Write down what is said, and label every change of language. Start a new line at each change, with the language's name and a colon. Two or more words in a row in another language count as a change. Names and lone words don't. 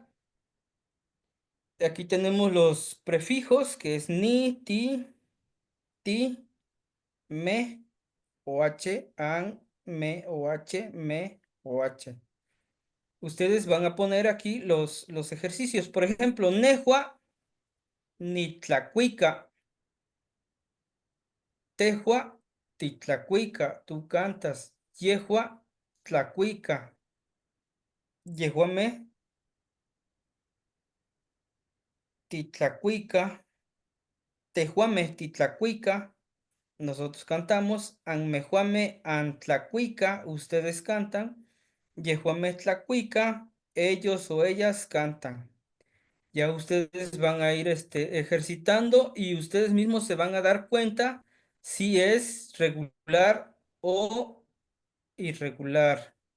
Spanish: Aquí tenemos los prefijos, que es ni, ti, me, OH, an, me, OH, me, OH. Ustedes van a poner aquí los ejercicios. Por ejemplo,
Nahuatl languages: nejua, ni tlacuica. Tejua, titlacuica,
Spanish: tú cantas.
Nahuatl languages: Yehua, tlacuica. Yehuame, titlacuica. Tejuame, titlacuica.
Spanish: Nosotros cantamos.
Nahuatl languages: Anmejuame, antlacuica.
Spanish: Ustedes cantan.
Nahuatl languages: Yehuame, tlacuica.
Spanish: Ellos o ellas cantan. Ya ustedes van a ir ejercitando y ustedes mismos se van a dar cuenta si es regular o irregular.